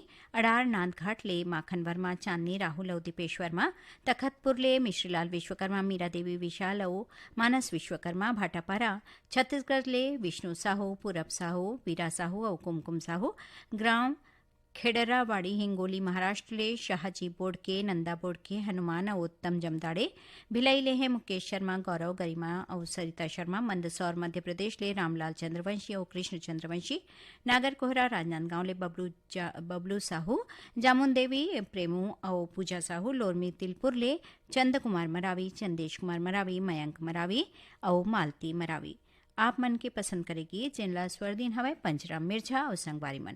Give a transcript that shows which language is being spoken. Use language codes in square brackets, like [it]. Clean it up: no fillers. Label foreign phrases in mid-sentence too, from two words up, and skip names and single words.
[hne] अडार नांदघाट ले माखन वर्मा, चांदनी, राहुल और दीपेश वर्मा। तखतपुर ले मिश्रीलाल विश्वकर्मा, मीरा देवी विशाल और मानस विश्वकर्मा। भाटापारा छत्तीसगढ़ ले विष्णु साहू, पूरब साहू, वीरा साहू और कुमकुम साहू। ग्राम खेडरावाड़ी हिंगोली महाराष्ट्र ले शाहजी बोडके, नंदा बोडके, हनुमान और उत्तम जमदाड़े। भिलाई ले है मुकेश शर्मा, गौरव, गरिमा और सरिता शर्मा। मंदसौर मध्य प्रदेश ले रामलाल चंद्रवंशी और कृष्ण चंद्रवंशी। नागरकोहरा राजनांदगांव ले बबलू साहू, जामुन देवी, प्रेमू और पूजा साहू। लोरमी तिलपुर ले चंद कुमार मरावी, चंदेश कुमार मरावी, मयंक मरावी और मालती मरावी। आप मन के पसंद करेगी जिनला स्वरदीन हवे पंचराम मिर्झा और संगवारी मन।